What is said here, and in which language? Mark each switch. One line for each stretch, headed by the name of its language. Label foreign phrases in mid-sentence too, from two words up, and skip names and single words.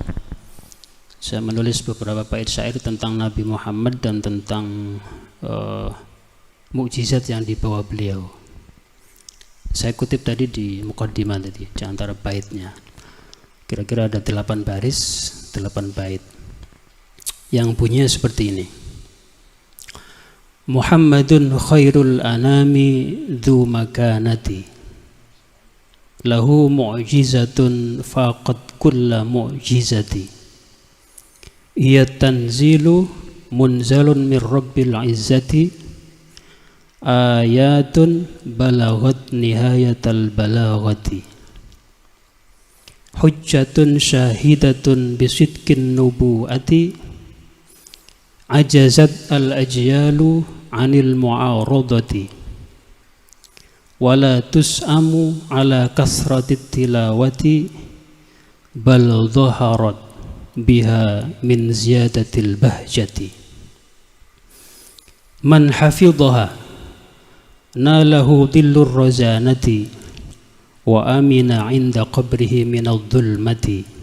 Indonesian: Saya menulis beberapa bait syair tentang Nabi Muhammad dan tentang mukjizat yang dibawa beliau. Saya kutip tadi di muqaddimah tadi, di antara baitnya. Kira-kira ada 8 baris, 8 bait. Yang bunyinya seperti ini.
Arabic: محمد خير الأنام ذو مكانة. له معجزة فقد كل معجزة. هي تنزيل منزل من رب العزة. آية بلغت نهاية البلاغة. حجة شاهدة بصدق النبوة. أعجزت الأجيال عن المعارضة. ولا تسأم على كثرة التلاوة. بل ظهرت بها من زيادة البهجة. من حفظها ناله ظل الرزانة وأمن عند قبره من الظلمة.